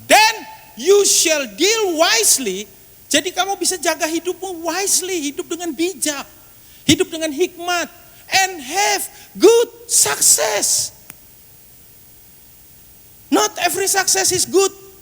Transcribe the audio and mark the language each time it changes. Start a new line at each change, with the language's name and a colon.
English: Then you shall deal wisely.
Indonesian: Jadi kamu bisa jaga hidupmu wisely, hidup dengan bijak, hidup dengan hikmat,
English: and have good success. Not every success is good.